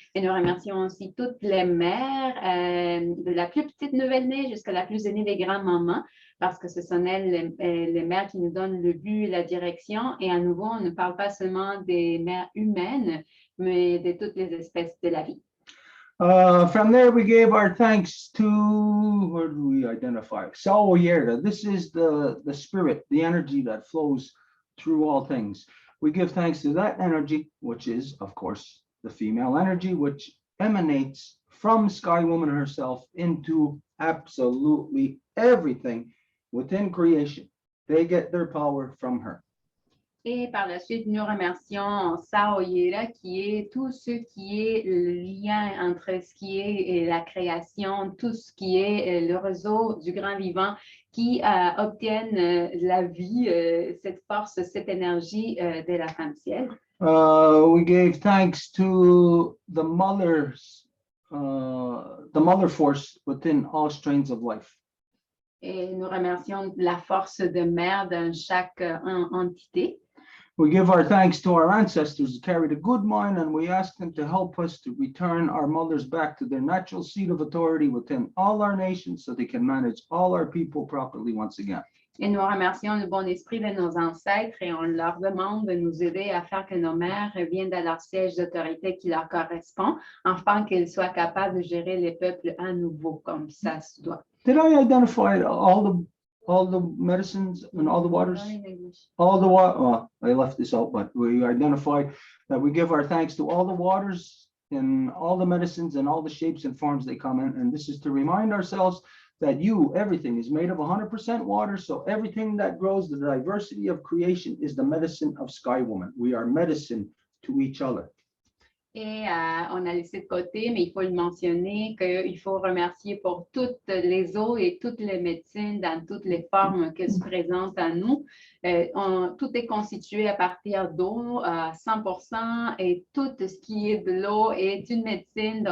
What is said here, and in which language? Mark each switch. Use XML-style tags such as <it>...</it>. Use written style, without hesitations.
<fr>Et nous remercions aussi toutes les mères, de la plus petite nouvelle-née jusqu'à la plus aînée des grands-mamans, parce que ce sont elles, les mères qui nous donnent le but et la direction. Et à nouveau, on ne parle pas seulement des mères humaines, mais de toutes les espèces de la vie.</fr> <en>From there, we gave our thanks to, where do we identify? Sawoyerda. This is the spirit, the energy that flows through all things. We give thanks to that energy, which is, of course, the female energy, which emanates from Sky Woman herself into absolutely everything within creation. They get their power from her.</en> <fr>Et par la suite, nous remercions Saoyera, qui est tout ce qui est le lien entre ce qui est la création, tout ce qui est le réseau du grand vivant qui obtiennent la vie, cette force, cette énergie de la femme ciel.</fr> <en>We gave thanks to the mother force within all strains of life.</en> <fr>Et nous remercions la force de mère dans chaque entité.</fr> <en>We give our thanks to our ancestors who carried a good mind, and we ask them to help us to return our mothers back to their natural seat of authority within all our nations so they can manage all our people properly once again.</en> <fr>Et nous remercions le bon esprit de nos ancêtres et on leur demande de nous aider à faire que nos mères reviennent à leur siège d'autorité qui leur correspond, afin qu'elles soient capables de gérer les peuples à nouveau comme ça se doit.</fr> <en>Did I identify all the medicines and all the waters? All the water. Well, I left this out, but we identified that we give our thanks to all the waters and all the medicines and all the shapes and forms they come in. And this is to remind ourselves that everything is made of 100% water. So everything that grows, the diversity of creation is the medicine of Sky Woman. We are medicine to each other.</en> <fr>Et on a laissé de côté, mais il faut le mentionner, qu'il faut remercier pour toutes les eaux et toutes les médecines dans toutes les formes qu'elles se présentent à nous. Tout est constitué à partir d'eau à 100% et tout ce qui est de l'eau est une médecine.</fr>